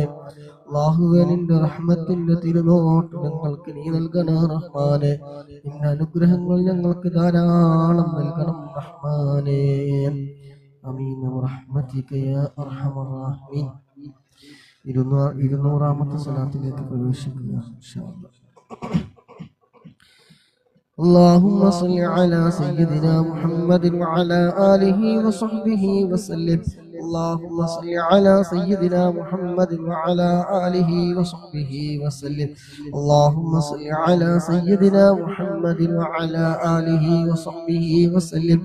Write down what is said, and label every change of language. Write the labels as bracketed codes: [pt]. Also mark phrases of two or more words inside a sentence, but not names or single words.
[ml] അല്ലാഹുവേ നിന്റെ റഹ്മത്തിന്റെ തിരുനോട്ട് ഞങ്ങൾക്ക് നീ നൽകണം റഹ്മാനെ. നിന്റെ അനുഗ്രഹങ്ങൾ ഞങ്ങൾക്ക് ധാരാളം നൽകണം റഹ്മാനെ. [ar] آمين برحمتك يا أرحم الراحمين. [ml] 200ാമത്തെ സ്വലാത്തിലേക്ക് പ്രവേശിക്കുക [ar] إن شاء الله. اللهم صل على سيدنا محمد وعلى آله وصحبه وسلم. اللهم صل على سيدنا محمد وعلى آله وصحبه وسلم. اللهم صل على سيدنا محمد وعلى آله وصحبه وسلم.